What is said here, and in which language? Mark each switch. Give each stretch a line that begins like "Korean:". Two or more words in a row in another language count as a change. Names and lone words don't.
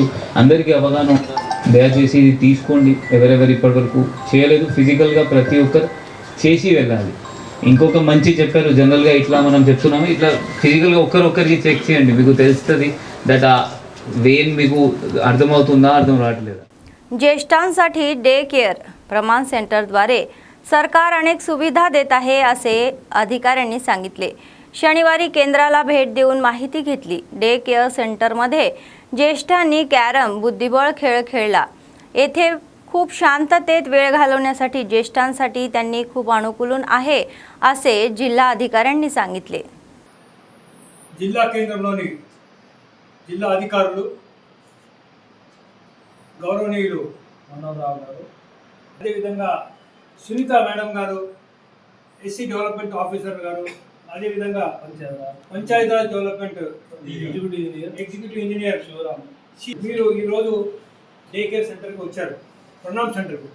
Telugu: అందరికీ అవగాహన ఉండాలి. దయచేసి ఇది తీసుకోండి. ఎవరెవరు ఇప్పటివరకు చేయలేదు, ఫిజికల్గా ప్రతి ఒక్కరు చేసి వెళ్ళాలి. ఇంకొక మంచి చెప్పారు, జనరల్గా ఇట్లా మనం చెప్తున్నాము, ఇట్లా ఫిజికల్గా ఒక్కరికి చెక్ చేయండి, మీకు తెలుస్తుంది దట్ ఆ वेन మీకు అర్థమవుతుందా, అర్థం రావట్లేదా.
Marathi: ज्येष्ठांसाठी
English: day care
Marathi: प्रमाण सेंटरद्वारे सरकार अनेक सुविधा देत आहे असे अधिकाऱ्यांनी सांगितले. शनिवारी केंद्राला भेट देऊन माहिती घेतली.
English: day care
Marathi: सेंटरमध्ये ज्येष्ठांनी कॅरम बुद्धिबळ खेळ खेळला. येथे खूप शांततेत वेळ घालवण्यासाठी ज्येष्ठांसाठी त्यांनी खूप अनुकूलन आहे असे जिल्हा अधिकाऱ्यांनी सांगितले.
Telugu: जिल्हा केंद्రంలోని జిల్లా అధికారులు గౌరవనీయులు మనోహరరావు గారు, అదేవిధంగా సునీత మేడం గారు,
English: SC development officer
Telugu: గారు, అదేవిధంగా పంచాయతీరాజ్
English: development executive engineer
Telugu: శివరామ్, మీరు ఈరోజు
English: day care center
Telugu: వచ్చారు, ప్రణామ్ సెంటర్కు.